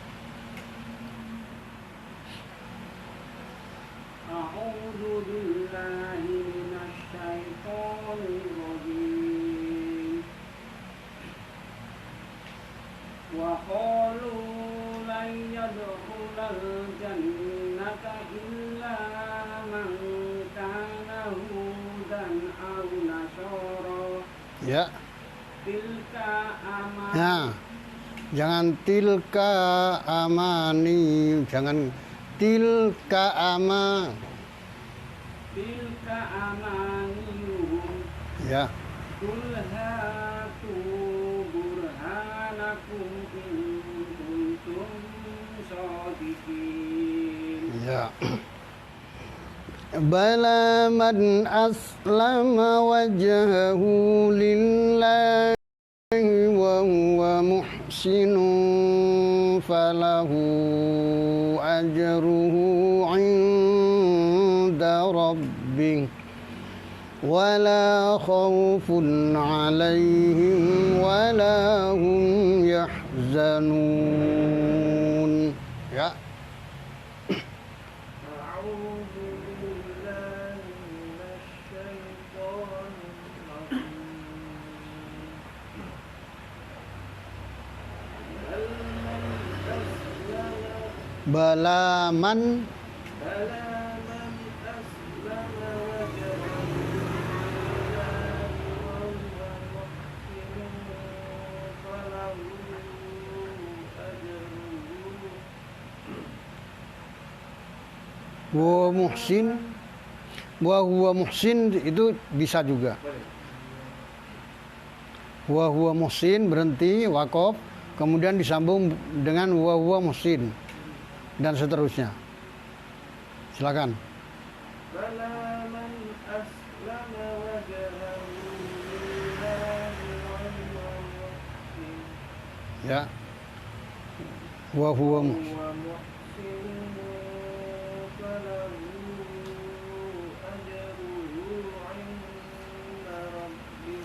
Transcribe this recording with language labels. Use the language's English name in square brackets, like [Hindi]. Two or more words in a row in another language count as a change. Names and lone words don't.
[Arabic] أعوذ بالله من الشيطان الرجيم وقالوا لن يدخل الجنة إلا من كان هودا أو نصارى [Indonesian] Ya. [Arabic] تلك [Indonesian] Nah, jangan [Arabic] تلك أماني, [Indonesian] jangan tilka [Arabic] تلك أمانيهم [Indonesian] ya. [Arabic] قل هاتوا برهانكم إن كنتم صادقين. [Indonesian] Ya. [Arabic] بلى من أسلم وجهه لله وهو محسن فله أجره عند ربه ولا خوف عليهم ولا هم يحزنون. [Indonesian] Ya. [Arabic] أعوذ بالله من الشيطان الرجيم بلى من بلى من أسلم وجهه لله وهو محسن فله أجره وهو محسن [Indonesian] itu bisa juga. [Arabic] وهو محسن [Indonesian] berhenti waqaf, kemudian disambung dengan [Arabic] وهو محسن [Indonesian] dan seterusnya. Silakan. [Arabic] بلى من أسلم وجهه لله وهو محسن Ya. وهو وهو muhsin. محسن فله أجره عند ربه